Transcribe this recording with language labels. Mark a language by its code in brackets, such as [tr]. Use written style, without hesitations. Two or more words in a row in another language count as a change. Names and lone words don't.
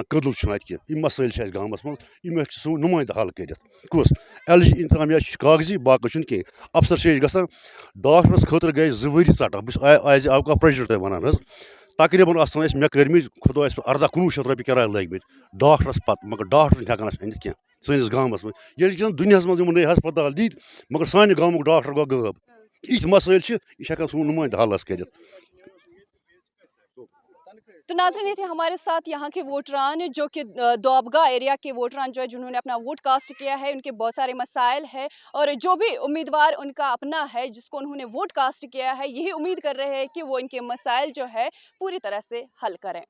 [ks] کٔدٕل چھُنہٕ اَتہِ کینٛہہ یِم مسٲیِل چھِ اَسہِ گامَس منٛز یِم ہیٚکہِ سون نُمٲیندٕ حل کٔرِتھ کُس LG اِنتِظامیہ چھُ کاغذی باقٕے چھُنہٕ کینٛہہ اَفسَر چھِ أسۍ گژھان ڈاکٹرَس خٲطرٕ گٔے 2 ؤری ژَٹان بہٕ چھُس ایز اے اوقاف پرٛٮ۪زِڈنٛٹ تۄہہِ وَنان حظ تقریٖباً آسان ٲسۍ مےٚ کٔرمٕتۍ خۄدایَس 18-19 شَتھ رۄپیہِ کِراے لٲگۍمٕتۍ ڈاکٹرَس پَتہٕ مگر ڈاکٹر چھِنہٕ ہٮ۪کان اَسہِ أنِتھ کینٛہہ سٲنِس گامَس منٛز ییٚلہِ کہِ زَن دُنیاہَس منٛز یِمو نٔے ہسپتال دِتۍ مگر سانہِ گامُک ڈاکٹر گوٚو غٲب یِتھۍ مسٲیِل چھِ یہِ چھِ ہٮ۪کان سون نُمٲیندٕ حل حظ کٔرِتھ [ur] تو ناظرین یہ تھے ہمارے ساتھ یہاں کے ووٹران جو کہ دوابگا ایریا کے ووٹران جو ہے جنہوں نے اپنا ووٹ کاسٹ کیا ہے ان کے بہت سارے مسائل ہے اور جو بھی امیدوار ان کا اپنا ہے جس کو انہوں نے ووٹ کاسٹ کیا ہے یہی امید کر رہے ہیں کہ وہ ان کے مسائل جو ہے پوری طرح سے حل کریں.